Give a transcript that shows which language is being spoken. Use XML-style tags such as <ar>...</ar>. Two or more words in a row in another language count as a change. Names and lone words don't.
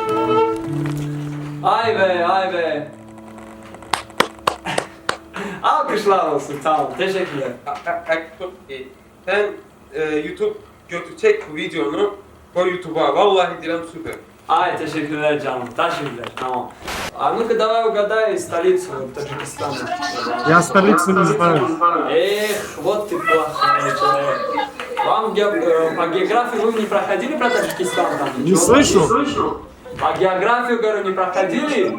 <tr>Ay be. Alkışlar olsun, tamam. Teşekkürler. Sen YouTube götürecek bu videonu. Koy YouTube'a. Vallahi diyorum süper. Ай, teşekkürler canım. Teşekkürler. Tamam.</tr> <ru>А ну-ка давай угадай столицу Таджикистана. Я столицу не знаю. Эх, вот ты плохой человек. Вам по географии вы не проходили про Таджикистан там? Не слышал? По географию, говорю, не проходили?</ru>